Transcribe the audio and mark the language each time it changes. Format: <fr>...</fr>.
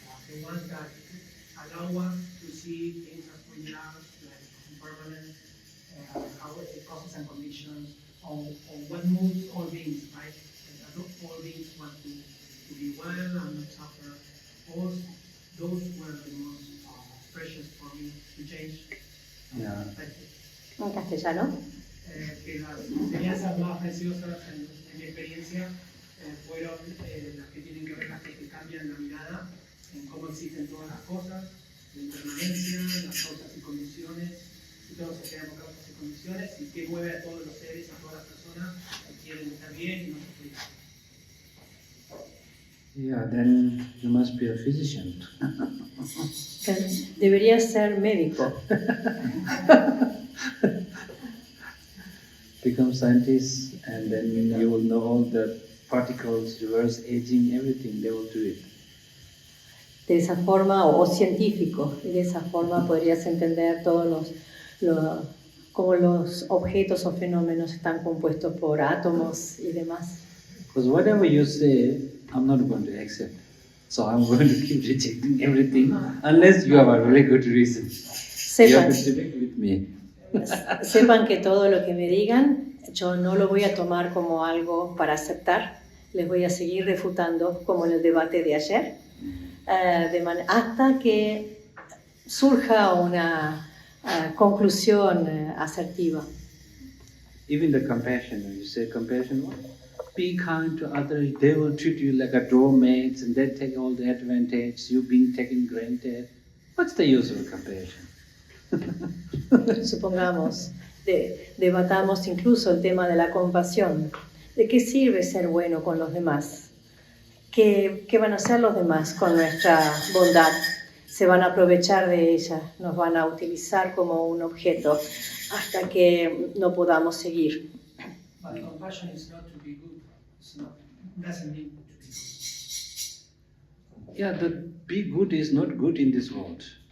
<en>the ones that allow us to see things as we are, like impermanent, how the causes and conditions, on what moves all beings, right? And not all beings want to be well and not suffer. Those were the most precious for me to change. Yeah.</en> <es>En castellano. Que las enseñanzas más preciosas en mi experiencia fueron las que tienen que ver, las que te cambian la mirada en cómo existen todas las cosas, la impermanencia, las causas y condiciones, y todos se crean por causas y condiciones, y qué mueve a todos los seres, a todas las personas que quieren estar bien y no sufrir.</es> <en>Yeah, then you must be a physician.</en> <es>Deberías ser médico.</es> <en>Become scientist, and then you will know all the particles, reverse aging, everything. They will do it.</en> <es>De esa forma, o científico, y de esa forma podrías entender todos cómo los objetos o fenómenos están compuestos por átomos y demás.</es> <en>Because whatever you say, I'm not going to accept. So I'm going to keep rejecting everything unless you have a really good reason. You have to debate with me.</en> <es>Sepan que todo lo que me digan, yo no lo voy a tomar como algo para aceptar. Les voy a seguir refutando, como en el debate de ayer, hasta que surja una conclusión asertiva.</es> <en>Even the compassion, when you say compassion, what? Be kind to others, they will treat you like a doormat and they take all the advantage, you being taken granted. What's the use of compassion?</en> <es>Supongamos, debatamos incluso el tema de la compasión. ¿De qué sirve ser bueno con los demás? ¿Qué van a hacer los demás con nuestra bondad? Se van a aprovechar de ella, nos van a utilizar como un objeto hasta que no podamos seguir.</es> <en>But compassion is not to be good. It's not, doesn't mean to be good. Yeah, the be good is not good in this world.</en>